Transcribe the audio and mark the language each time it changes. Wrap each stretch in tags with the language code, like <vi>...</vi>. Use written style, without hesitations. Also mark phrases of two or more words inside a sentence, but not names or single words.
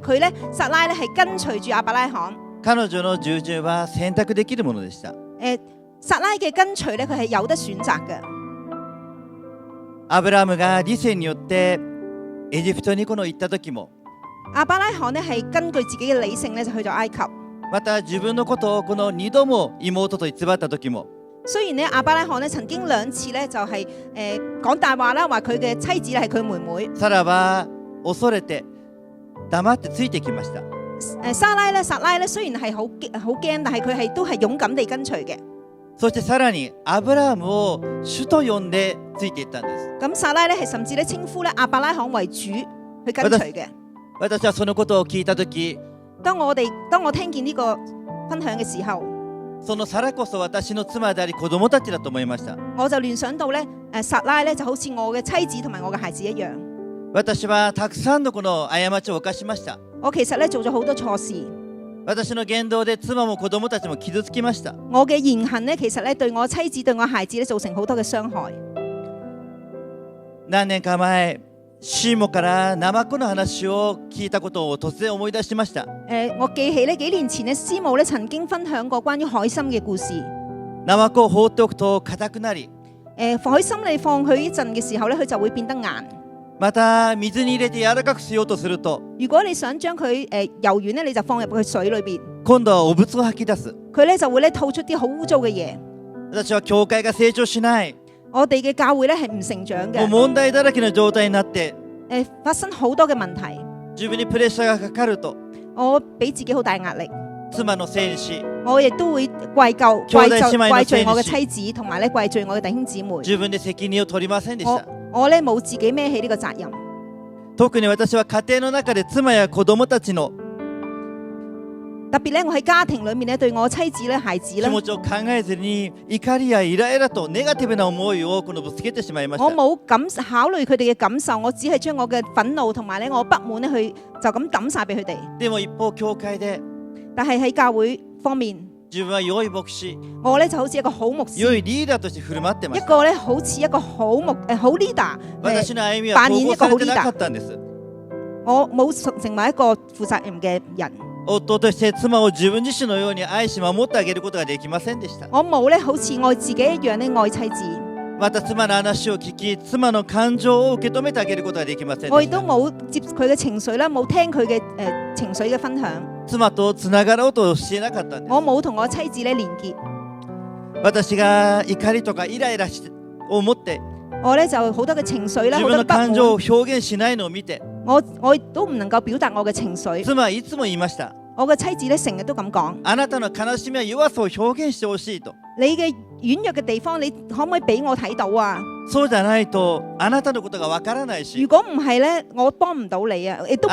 <yue>佢咧撒拉咧係跟隨住亞伯拉罕。</yue> <ja>彼女の従順は選択できるものでした。</ja> <yue>撒拉嘅跟隨咧，佢係有得選擇嘅。</yue> <ja>アブラムが理性によってエジプトに行った時も、</ja> <yue>亞伯拉罕咧係根據自己嘅理性咧就去咗埃及。</yue> <ja>また自分のことをこの2度も妹と偽った時も、</ja> <yue>雖然咧亞伯拉罕咧曾經2次咧就係講大話啦，話佢嘅妻子係佢妹妹。</yue> <ja>サラは恐れて黙ってついてきました。</ja> <yue>撒拉咧雖然係好驚，但係佢係都係勇敢地跟隨嘅。</yue> <ja>そしてさらにアブラムを主と呼んでついていったんです。</ja> <yue>咁撒拉咧係甚至咧稱呼咧亞伯拉罕為主去跟隨嘅。</yue> <ja>私はそのことを聞いた時、</ja> <yue>當我聽見呢個分享嘅時候，</yue> <ja>そのサラこそ私の妻であり子供たちだと思いました。</ja> <yue>我就聯想到咧撒拉咧就好似我嘅妻子同埋我嘅孩子一樣。</yue> <ja>私はたくさんのこの過ちを犯しました。</ja> <yue>我其實咧做咗好多錯事。</yue> <ja>私の言動で妻も子供たちも傷つきました。</ja> <yue>我嘅言行咧，其實咧對我妻子對我孩子咧造成好多嘅傷害。</yue> <ja>何年か前、 シーモからナマコの話を聞いたことを突然思い出しました。</ja> <yue>我記起呢幾年前呢，師母呢曾經分享過關於海參嘅故事。</yue> <ja>ナマコを放っておくと硬くなり、</ja> <yue>海參你放佢一陣嘅時候呢，佢就會變得硬。</yue> <ja>また水に入れて柔らかくしようとすると、</ja> <yue>如果你想將佢柔軟呢，你就放入去水裏邊，</yue> <ja>今度は汚物を吐き出す。</ja> <yue>佢呢就會呢吐出啲好污糟嘅嘢。</yue> <ja>私は教會が成長しない、</ja> <yue>我哋嘅教會呢係唔成長</yue> <ja>もう</ja> <yue>嘅，</yue> <ja>問題だらけの狀態になって、</ja> <yue>發生好多嘅問題。</yue> <ja>自分にプレッシャーがかかると、</ja> <yue>我俾自己好大壓力，</yue> <ja>妻のせいにし、</ja> <yue>我亦都會怪罪我嘅妻子，同埋呢怪罪我嘅弟兄姊妹。</yue> <ja>自分で責任を取りませんでした。</ja> <yue>我呢冇自己孭起呢個責任。</yue> <ja>特に私は家庭の中で妻や子供たちの</ja> <yue>特別呢，我喺家庭裏面呢，對我妻子呢、孩子呢，</yue> <ja>気持ちを考えずに怒りやイライラとネガティブな思いをぶつけてしまいました。</ja> <yue>我冇考慮佢哋嘅感受，我只係將我嘅憤怒同埋呢我不滿呢去就咁抌晒俾佢哋。</yue> <ja>でも一方教會で、</ja> <yue>但係喺教會方面，</yue> <ja>自分は良い牧師、</ja> <yue>我呢就好似一個好牧師，</yue> <ja>良いリーダーとして振る舞ってました。</ja> <yue>一個呢好似一個好 leader，</yue> <ja>私の歩みは統合されてなかったんです。</ja> <yue>我冇成為一個負責任嘅人。</yue> <ja>夫として妻を自分自身のように愛し守ってあげることができませんでした。</ja> <yue>我冇呢好似愛自己一樣呢愛妻子。</yue> <ja>また妻の話を聞き、妻の感情を受け止めてあげることができませんでした。</ja> <yue>我亦都冇接佢嘅情緒啦，冇聽佢嘅情緒嘅分享。</yue> <ja>妻とつながろうとしていなかったんです。</ja> <yue>我冇同我妻子呢連結。</yue> <ja>私が怒りとかイライラを持って</ja> <yue>我呢就好多嘅情緒啦，</yue> <ja>自分の</ja> <yue>好多不滿。</yue> <ja>感情を表現しないのを見て、</ja> <yue>我亦都唔能夠表達我嘅情緒。</yue> <ja>妻はいつも言いました。</ja> <yue>我嘅妻子呢成日都咁講。</yue> <ja>あなたの悲しみや弱さを表現してほしいと。</ja> <yue>你嘅軟弱嘅地方，你可唔可以俾我睇到啊？</yue> <ja>そうじゃないとあなたのことがわからないし、</ja> <yue>如果唔係呢，我幫唔到你啊，亦都唔</yue>